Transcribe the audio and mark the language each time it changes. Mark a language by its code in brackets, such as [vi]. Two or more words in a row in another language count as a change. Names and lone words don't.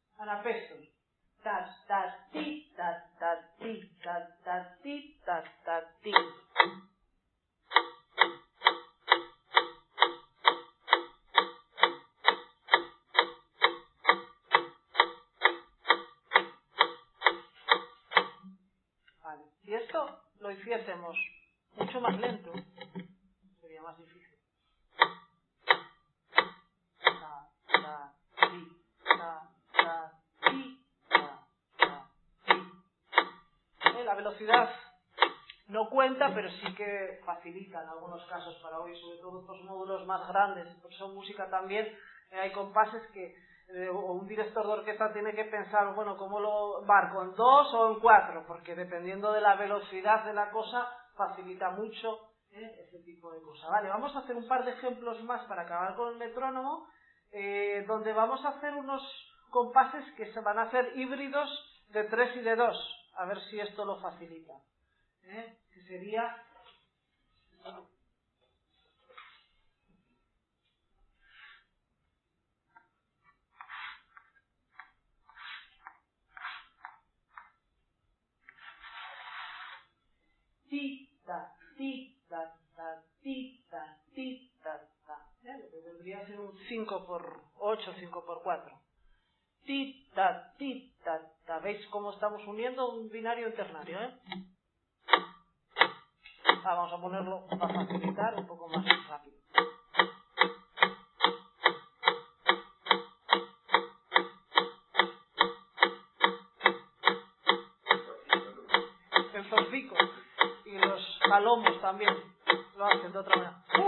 [es] apesto. Ta, ta, ti, ta, ta, ti, ta, ta, ti, ta, ta, ti. Vale, si esto lo hiciésemos mucho más lento, sería más difícil. Ta, ta, ti, ta, ta, ti, ta, ta, ti. La velocidad no cuenta, pero sí que facilita en algunos casos para oír, sobre todo estos módulos más grandes. Por eso en música también hay compases que un director de orquesta tiene que pensar, bueno, ¿cómo lo marco? ¿En 2 o en 4? Porque dependiendo de la velocidad de la cosa, facilita mucho ese tipo de cosas. Vale, vamos a hacer un par de ejemplos más para acabar con el metrónomo, donde vamos a hacer unos compases que se van a hacer híbridos de 3 y de 2. A ver si esto lo facilita. Que sería... Tita, tita, ta, tita, tita, ta. Lo que vendría a ser un 5x8, 5x4. Tita, tita, ta. ¿Veis cómo estamos uniendo un binario en ternario, vamos a ponerlo para facilitar un poco más rápido. El solfico y los palomos también lo hacen de otra manera.